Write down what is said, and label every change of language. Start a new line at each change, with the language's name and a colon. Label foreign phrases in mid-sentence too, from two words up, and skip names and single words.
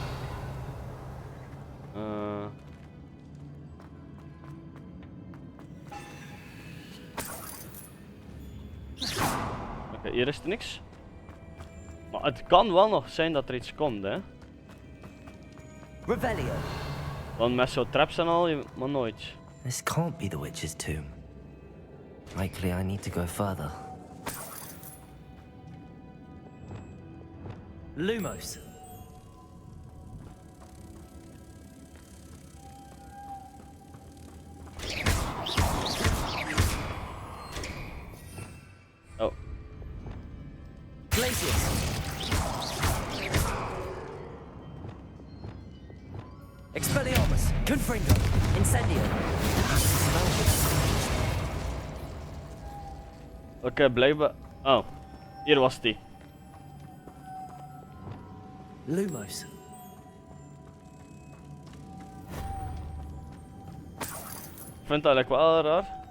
Dutch: Oké, hier is er niks. Maar het kan wel nog zijn dat er iets komt, hè. Revelio. Want met zo'n traps en al, maar nooit.
English: This can't be the witch's tomb. Likely I need to go further. Lumos. Oh. Glacius. Expelliarmus. Confringo. Incendio.
Dutch: Oké, blijkbaar. Oh, hier was die. Lumos. Ik vind het eigenlijk wel raar.